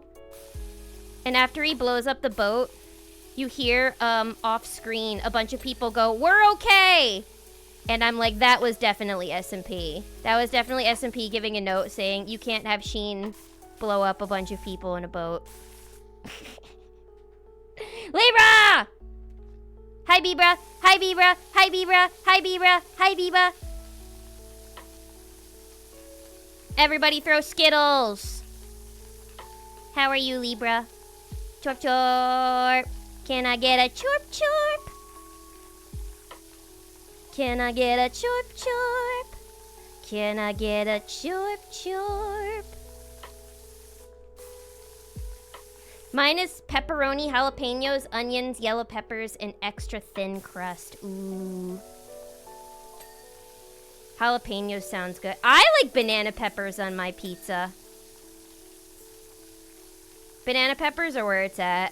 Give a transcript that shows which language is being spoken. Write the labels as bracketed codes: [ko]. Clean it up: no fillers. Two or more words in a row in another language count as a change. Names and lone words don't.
[en] And after he blows up the boat, you hear off screen a bunch of people go, "We're okay!" And I'm like, that was definitely S&P. That was definitely S&P giving a note saying, you can't have Sheen blow up a bunch of people in a boat. Libra! Hi, Bibra! Hi, Bibra! Hi, Bibra! Hi, Bibra! Hi, Bibra! Everybody throw Skittles! How are you, Libra? Chorp, chorp! Can I get a chorp, chorp? Can I get a chorp, chorp? Can I get a chorp, chorp? Mine is pepperoni, jalapenos, onions, yellow peppers, and extra thin crust. Ooh. Jalapenos sounds good. I like banana peppers on my pizza. Banana peppers are where it's at.